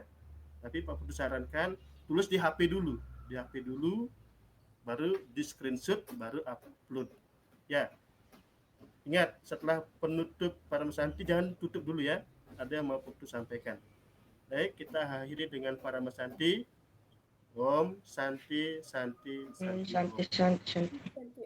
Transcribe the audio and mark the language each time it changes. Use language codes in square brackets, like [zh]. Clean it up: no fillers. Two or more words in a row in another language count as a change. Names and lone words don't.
[id] Tapi Pak Putu sarankan tulis di HP dulu, baru di screenshot, baru upload. Ya, ingat setelah penutup para mesanti jangan tutup dulu ya. Ada yang mau Putu sampaikan. Baik, kita akhiri dengan para mesanti. [sa] Om Santi Santi Santi. Santi, Santi, Santi.